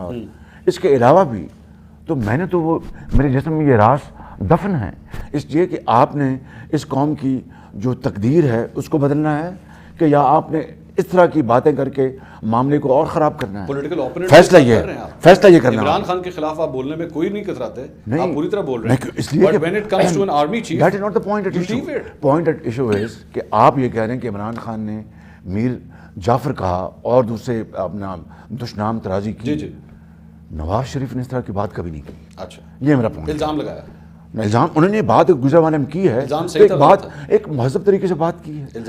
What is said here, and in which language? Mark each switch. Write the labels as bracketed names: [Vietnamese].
[Urdu] اور اس کے علاوہ بھی تو میں نے تو وہ میرے جسم میں یہ راز دفن ہے. اس لیے کہ آپ نے اس قوم کی جو تقدیر ہے اس کو بدلنا ہے کہ یا آپ نے اس طرح کی باتیں کر کے معاملے کو اور خراب کرنا ہے. [English] political opponent [Urdu] فیصلہ یہ کرنا. عمران خان کے خلاف آپ بولنے میں کوئی نہیں کتراتے، آپ پوری طرح بول رہے ہیں. اس لیے [English] But when it comes to an army chief, that is not the point at issue. Point at issue is [Urdu] کہ آپ یہ کہہ رہے ہیں کہ عمران خان نے میر جعفر کہا اور دوسرے اپنا دشنام ترازی کی. نواز شریف نے اس طرح کی بات کبھی نہیں کی. اچھا، یہ میرا پوائنٹ. الزام لگایا. الزام انہوں نے بات گجرانوالہ میں کی ہے، ایک بات ایک مہذب طریقے سے بات کی ہے.